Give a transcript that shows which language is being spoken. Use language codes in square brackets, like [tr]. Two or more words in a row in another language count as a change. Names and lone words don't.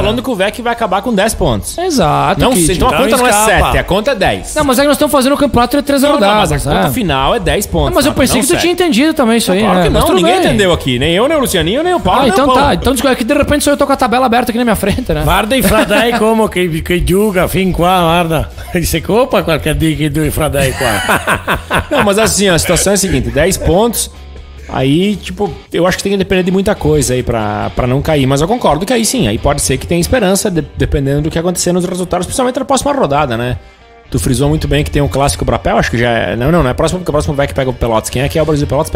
[pt] Tá falando que o VEC vai acabar com 10 pontos. Exato. Não, então a conta não é 7, a conta é 10. Não, mas é que nós estamos fazendo o campeonato 3 rodadas. Mas a conta final é 10 pontos. Mas eu pensei que tu tinha entendido também isso aí, claro né? que não, ninguém entendeu aqui. Nem eu, nem o Lucianinho, nem o Paulo. Então tá. Então aqui de repente só eu tô com a tabela aberta aqui na minha frente, né? [vec] Guarda i fradai come che gioca fin qua, guarda. Se copa qualche dia che due fradai qua. [pt] Não, mas assim, a situação é a seguinte: 10 pontos. Aí, tipo, eu acho que tem que depender de muita coisa aí pra não cair. Mas eu concordo que aí sim, aí pode ser que tenha esperança, dependendo do que acontecer nos resultados, principalmente na próxima rodada, né? Tu frisou muito bem que tem um clássico Brapel, acho que já é... Não é próximo, porque o próximo VEC pega o Pelotas. Quem é que é o Brasil Pelotas?